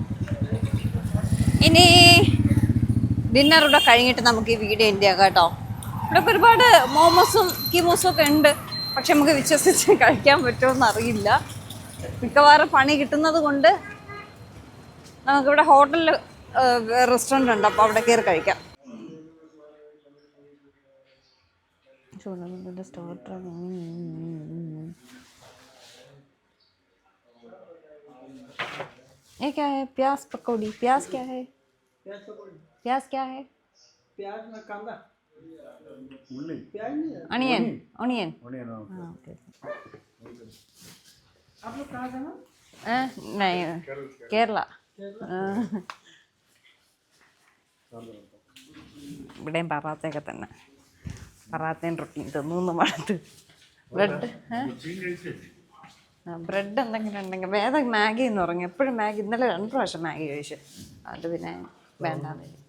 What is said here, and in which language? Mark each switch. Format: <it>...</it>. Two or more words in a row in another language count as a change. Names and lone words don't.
<ml>ഇനി ഡിന്നർ ഇവിടെ കഴിഞ്ഞിട്ട് നമുക്ക് ഈ വീഡിയോ എൻഡ് ചെയ്യാം കേട്ടോ. ഇവിടെ ഒരുപാട് മോമോസും കീമോസും ഒക്കെ ഉണ്ട്. പക്ഷെ നമുക്ക് വിശ്വസിച്ച് കഴിക്കാൻ പറ്റുമോയെന്ന് അറിയില്ല. മിക്കവാറും പണി കിട്ടുന്നത് കൊണ്ട് നമുക്കിവിടെ ഹോട്ടലിൽ റെസ്റ്റോറൻ്റ് ഉണ്ട്. അപ്പോൾ അവിടെ കയറി കഴിക്കാം.</ml> <hi>स्टार्टर ये क्या है? प्याज पकौड़ी. प्याज क्या है? प्याज क्या है? प्याज में कांदा, ऑनियन. ओके. आप लोग कहाँ से हो? नहीं, केरला.</hi> <ml>ഇവിടെയും പറാത്തയൊക്കെ തന്നെ. പറാത്തയും റൊട്ടിയും തിന്നു മടുത്ത്. ബ്രെഡ് എന്തെങ്കിലും ഉണ്ടെങ്കിൽ വേറെ മാഗി എന്ന് പറഞ്ഞു. എപ്പോഴും മാഗി. ഇന്നലെ 2 പ്രാവശ്യം മാഗി കഴിച്ചു. അത് പിന്നെ വേണ്ടാന്ന്.</ml>